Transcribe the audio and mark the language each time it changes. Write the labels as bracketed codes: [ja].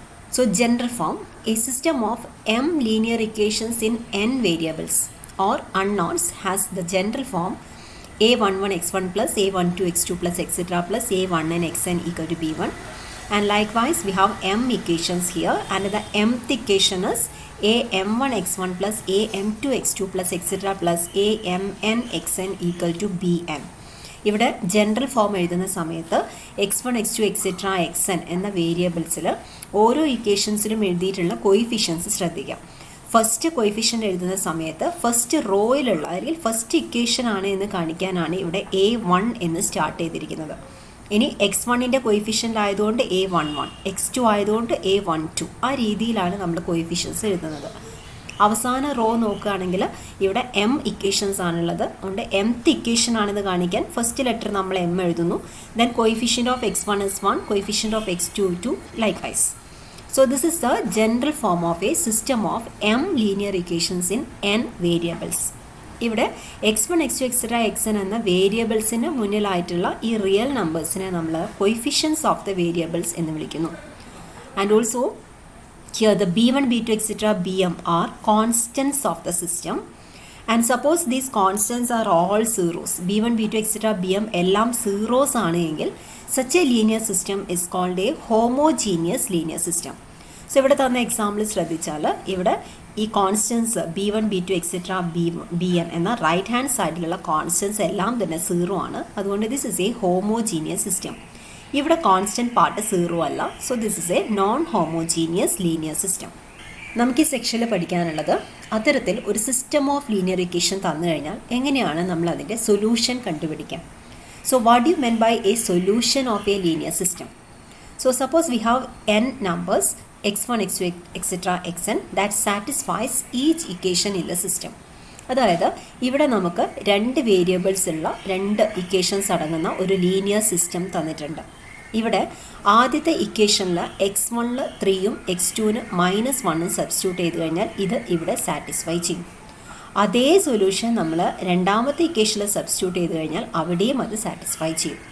[en] So general form, a system of m linear equations in n variables or unknowns has the general form a11 x1 plus a12 x2 plus etc plus a1n xn equal to b1. And likewise we have m equations here, and the mth equation is am1 x1 plus am2 x2 plus etc plus amn xn equal to bn. [ml] ഇവിടെ general form എഴുതുന്ന സമയത്ത് x1 x2 etc xn എന്ന വേരിയബിൾസിൽ ഓരോ ഇക്വേഷൻസിലും എഴുതിയിട്ടുള്ള coefficients ശ്രദ്ധിക്കാം. First coefficient എഴുതുന്ന സമയത്ത് first റോയിലുള്ള അല്ലെങ്കിൽ ഫസ്റ്റ് ഇക്വേഷൻ ആണ് എന്ന് കാണിക്കാനാണ് ഇവിടെ a1 എന്ന് സ്റ്റാർട്ട് ചെയ്തിരിക്കുന്നത്. ഇനി x1ൻ്റെ കോയിഫിഷ്യൻ്റ് ആയതുകൊണ്ട് a11, x2 ആയതുകൊണ്ട് a12, ആ രീതിയിലാണ് നമ്മൾ കോയിഫിഷ്യൻസ് എഴുതുന്നത്. അവസാന റോ നോക്കുകയാണെങ്കിൽ ഇവിടെ m ഇക്വേഷൻസ് ആണുള്ളത്. അതുകൊണ്ട് mth ഇക്വേഷൻ ആണെന്ന് കാണിക്കാൻ ഫസ്റ്റ് ലെറ്റർ നമ്മൾ m എഴുതുന്നു. [en] Then coefficient of x1 is 1, coefficient of x2 2, likewise. So this is the general form of a system of m linear equations in n variables. [ml] ഇവിടെ x1, x2, etc, xn എന്ന വേരിയബിൾസിന് മുന്നിലായിട്ടുള്ള ഈ real നമ്പേഴ്സിനെ നമ്മൾ coefficients of the variables എന്ന് വിളിക്കുന്നു. [en] And also here the b1, b2, etc, bm are constants of the system. And suppose these constants are all zeros, b1, b2, etc, bm [ml] എല്ലാം zeros ആണ് എങ്കിൽ [en] Such a linear system is called a homogeneous linear system. [ml] So ഇവിടെ തന്ന example ശ്രദ്ധിച്ചാൽ ഇവിടെ ഈ constants b1, b2, etc, bn എന്ന right hand സൈഡിലുള്ള കോൺസ്റ്റൻസ് എല്ലാം തന്നെ സീറോ ആണ്. അതുകൊണ്ട് [en] This is a homogeneous system. [ml] ഇവിടെ കോൺസ്റ്റൻറ്റ് പാർട്ട് സീറോ അല്ല. [en] So this is a non homogeneous linear system. [ml] നമുക്ക് ഈ സെക്ഷനിൽ പഠിക്കാനുള്ളത് അത്തരത്തിൽ ഒരു സിസ്റ്റം ഓഫ് ലീനിയർ ഇക്വേഷൻ തന്നു കഴിഞ്ഞാൽ എങ്ങനെയാണ് നമ്മൾ അതിൻ്റെ സൊല്യൂഷൻ കണ്ടുപിടിക്കാം. [en] So what do you mean by a solution of a linear system? So suppose we have n numbers x1, x2, etc, xn that satisfies each equation in the system. [ml] അതായത് ഇവിടെ നമുക്ക് 2 variables ഉള്ള 2 equations അടങ്ങുന്ന ഒരു linear system തന്നിട്ടുണ്ട്. ഇവിടെ ആദ്യത്തെ ഇക്വേഷനിൽ x1ൽ 3ഉം x2ന് -1ഉം സബ്സ്റ്റിറ്റ്യൂട്ട് ചെയ്ത് കഴിഞ്ഞാൽ ഇത് ഇവിടെ സാറ്റിസ്ഫൈ ചെയ്യും. അതേ സൊല്യൂഷൻ നമ്മൾ രണ്ടാമത്തെ ഇക്വേഷനിൽ സബ്സ്റ്റിറ്റ്യൂട്ട് ചെയ്ത് കഴിഞ്ഞാൽ അവിടെയും അത് സാറ്റിസ്ഫൈ ചെയ്യും.